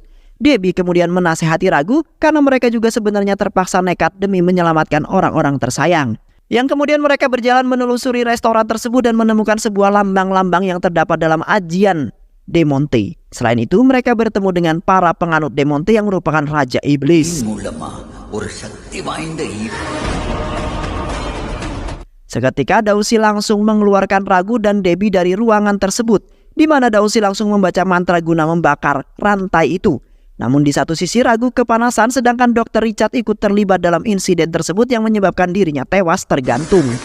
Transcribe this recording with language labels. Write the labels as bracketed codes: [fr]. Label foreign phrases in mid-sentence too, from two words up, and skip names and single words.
[id] Debbie kemudian menasehati Raghu karena mereka juga sebenarnya terpaksa nekat demi menyelamatkan orang-orang tersayang. Yang kemudian mereka berjalan menelusuri restoran tersebut dan menemukan sebuah lambang-lambang yang terdapat dalam ajian Demonte. Selain itu, mereka bertemu dengan para penganut Demonte yang merupakan Raja Iblis. [ta] மூலமா ஒரு சக்தி வாய்ந்த [id] Seketika Dausi langsung mengeluarkan Ragu dan Debbie dari ruangan tersebut, di mana Dausi langsung membaca mantra guna membakar rantai itu. Namun di satu sisi Ragu kepanasan, sedangkan Dr. Richard ikut terlibat dalam insiden tersebut yang menyebabkan dirinya tewas tergantung.